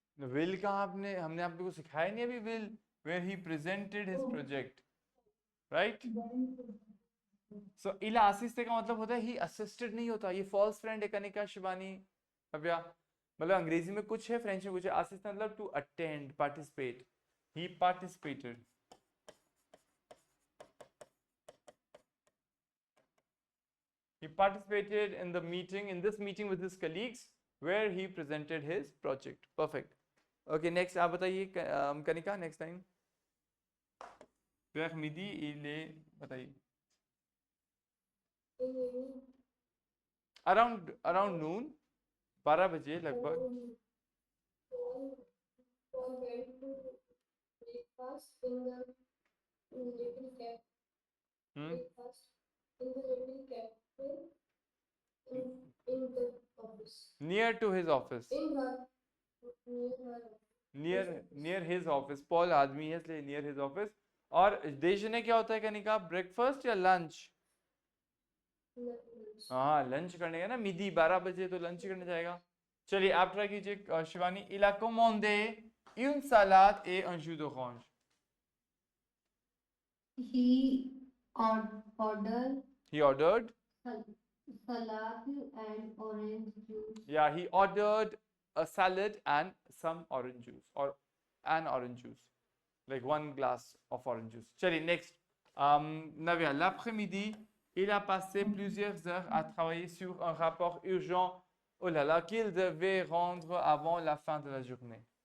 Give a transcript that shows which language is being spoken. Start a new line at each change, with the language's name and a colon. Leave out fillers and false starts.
Hindi: Will कहाँ आपने हमने आप लोगों को सिखाया नहीं अभी.
English: Will where he presented his project, right?
Hindi: So
French: il a assisté
Hindi: का मतलब होता है
English: he assisted
Hindi: नहीं होता. ये false friend है कनिका शिवानी नव्या. मतलब अंग्रेजी में कुछ है, फ्रेंच में कुछ है.
English: assist मतलब to attend, participate. He participated. He participated in the meeting, in this meeting with his colleagues, where he presented his project. Perfect. Okay, next
Hindi: आप बताइए Kanika.
English: Next time.
French: Vers midi il est बताइए.
English: Around noon.
Hindi: 12 बजे लगभग.
English: Paul went to breakfast in the little cafe. Breakfast in the little cafe in the office. Near to his office. In her near her Near his office.
Hindi: Paul आदमी है इसलिए
English: near his office.
Hindi: और देशने क्या होता है Kanika. Breakfast या lunch.
English: lunch.
Hindi: हाँ lunch करने का ना, मिदी 12 बजे तो लंच करने जाएगा। चलिए आप ट्राई कीजिए Shivani.
French: Il a commandé une salade et un jus d'orange.
English: He ordered He ordered, salad and orange juice. yeah, he ordered a salad and some orange juice, or an orange juice, like 1 glass of orange juice.
Hindi: चलिए next.
French: Navia, l'après-midi, il a passé plusieurs heures à travailler sur un rapport urgent, oh là là, qu'il devait rendre avant la fin de la journée.